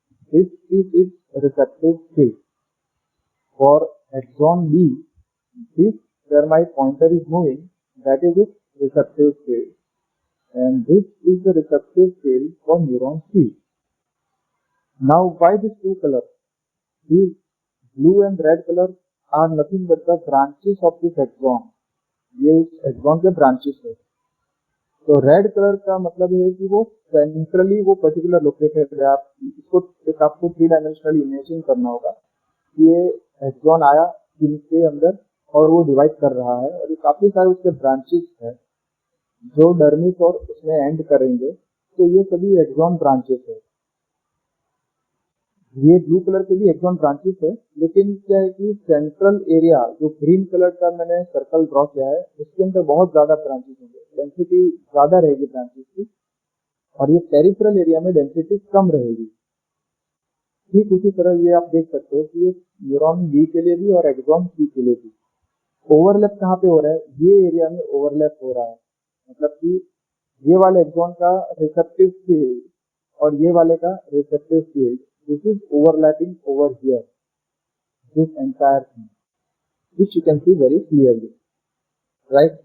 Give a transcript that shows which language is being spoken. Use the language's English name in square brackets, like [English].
[English] This is its receptive field. For axon B, this where my pointer is moving, that is its receptive field. And this is the receptive field for neuron C. Now, why these two colors? These blue and red colors are nothing but the branches of this axon. [Hindi] ये उस axon के branches है. तो red colour का मतलब है कि वो सेंट्रली वो पर्टिकुलर लोकेटेड है. आप इसको आपको 3 डायमेंशनल इमेजिन करना होगा कि ये एक्सॉन आया स्किन के अंदर और वो डिवाइड कर रहा है और ये काफी सारे उसके ब्रांचेस हैं जो डर्मिस और उसमें एंड करेंगे. तो ये सभी एक्सॉन ब्रांचेस है. ये ब्लू कलर के भी एक्सॉन ब्रांचेस है, लेकिन क्या है कि सेंट्रल एरिया जो ग्रीन कलर का मैंने सर्कल ड्रॉ किया है उसके अंदर बहुत ज्यादा ब्रांचेस होंगे, डेंसिटी ज्यादा रहेगी ब्रांचेस की, और ये पेरिफेरल एरिया में डेंसिटी कम रहेगी. ठीक उसी तरह ये आप देख सकते हो कि ये न्यूरॉन बी के लिए भी और एक्सॉन सी के लिए भी ओवरलैप कहाँ पे हो रहा है, ये एरिया में ओवरलैप हो रहा है. मतलब कि ये वाले एक्सॉन का रिसेप्टिव फील्ड [English] और ये वाले का receptive field, this is overlapping over here, this entire thing, which you can see very clearly, right?